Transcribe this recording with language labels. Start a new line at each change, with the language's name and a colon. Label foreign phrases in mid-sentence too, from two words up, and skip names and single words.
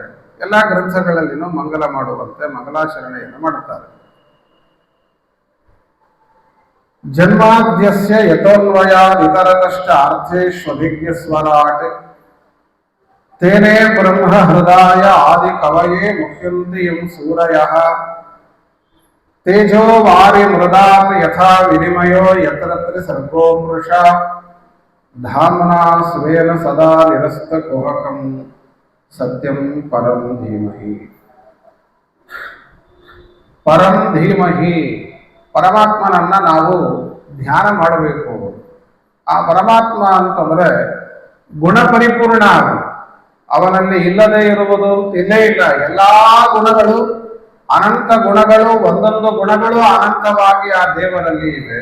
Kannada: ಎಲ್ಲ ಗ್ರಂಥಗಳಲ್ಲಿನೂ ಮಂಗಲ ಮಾಡುವಂತೆ ಮಂಗಲಾಚರಣೆಯನ್ನು ಮಾಡುತ್ತಾರೆ.
Sanskrit: ಜನ್ಮಾದ್ಯಸ್ಯ ಯತೋನ್ವಯಾದಿತರತಶ್ಚ ಅರ್ಥೇಷ್ವಭಿಜ್ಞ ಸ್ವರಾಟ್ ತೇನೇ ಬ್ರಹ್ಮ ಹೃದಯ ಆದಿ ಕವಯೇ ಮುಖ್ಯಂತಿ ಯಂ ಸೂರಯಃ ತೇಜೋ ವಾರಿ ಮೃದಾಂ ಯಥಾ ವಿನಿಮಯೋ ಯತ್ರ ಸರ್ಗೋ ಮೃಷ ಧಾಮ್ನಾ ಸ್ವೇನ ಸದಾ ನಿರಸ್ತ ಕುಹಕಂ ಸತ್ಯಂ ಪರಂ ಧೀಮಹಿ. ಪರಂ ಧೀಮಹಿ,
Kannada: ಪರಮಾತ್ಮನನ್ನ ನಾವು ಧ್ಯಾನ ಮಾಡಬೇಕು. ಆ ಪರಮಾತ್ಮ ಅಂತಂದ್ರೆ ಗುಣಪರಿಪೂರ್ಣ, ಅವನಲ್ಲಿ ಇಲ್ಲದೆ ಇರುವುದು ಇಲ್ಲೇ ಇಲ್ಲ. ಎಲ್ಲಾ ಗುಣಗಳು, ಅನಂತ ಗುಣಗಳು, ಒಂದೊಂದು ಗುಣಗಳು ಅನಂತವಾಗಿ ಆ ದೇವರಲ್ಲಿ ಇವೆ.